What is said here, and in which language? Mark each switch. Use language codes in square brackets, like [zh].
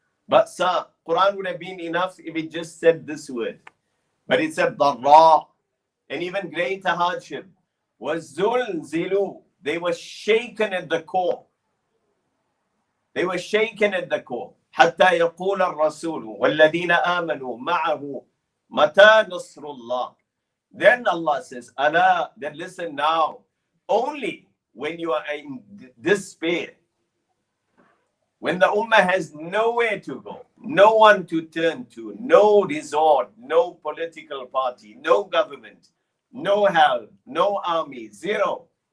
[en] Ba'sa, Quran would have been enough if it just said this word. But it said dharra, and even greater hardship was zulzilu. They were shaken at the core. They were shaken at the core. [ar] حتى يقول الرسول والذين آمنوا معه متى نصر الله. [en] Then Allah says, "Allah," then listen now. Only when you are in despair, when the ummah has nowhere to go, no one to turn to, no resort, no political party, no government, no help, no army, zero.